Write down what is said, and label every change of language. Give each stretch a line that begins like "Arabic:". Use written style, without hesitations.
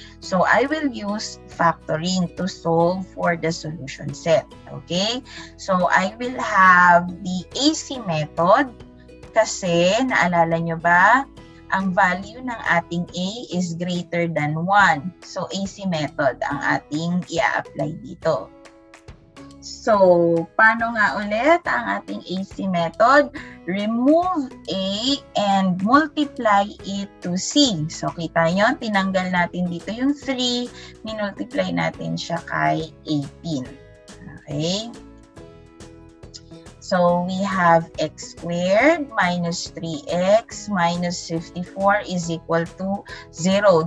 English: So, I will use factoring to solve for the solution set. Okay? So, I will have the AC method
Filipino: kasi, naalala nyo ba? Ang value ng ating A
English: is greater than 1.
Filipino: So, AC method ang ating i-apply dito. So, paano nga ulit ang ating AC method?
English: Remove A and multiply it to C.
Filipino: So, kita nyo, tinanggal natin dito yung 3, minultiply natin siya kay 18. Okay?
English: So, we have x squared minus 3x minus 54 is equal to 0.